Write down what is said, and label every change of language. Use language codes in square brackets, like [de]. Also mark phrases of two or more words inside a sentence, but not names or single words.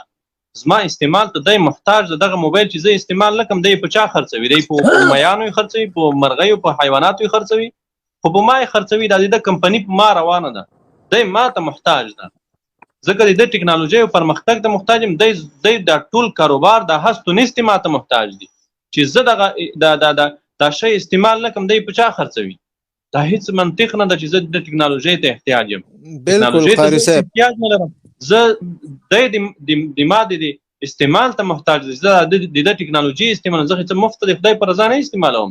[ps] زما استعمال ته دی محتاج ده. دغه موبایل چې زه استعمال نه کړم، دی په چا خرڅوي؟ دی په میانو یې خرڅوي، په مرغیو، په حیواناتو یې خرڅوي، خو په ما یې خرڅوي. دا د کمپنۍ په ما روانه ده، دی ما ته محتاج ده. ځکه د ټکنالوژۍ او پرمختګ ته محتاج یم. دی دا ټول کاروبار، دا هست و نیست ما ته محتاج دي. چې زه دغه دا شی استعمال نه کړم، دی په چا خرڅوي؟ دا هیڅ منطق نه ده چې زه د ټکنالوژۍ ته احتیاج یم. بالکل قاري صاحب، احتیاج نه لرم. زه د ما د استعمال ته محتاج دي. زه د ټکنالوژي استعمال، زه هېڅ مفت د خدای په رضا نه استعمالوم.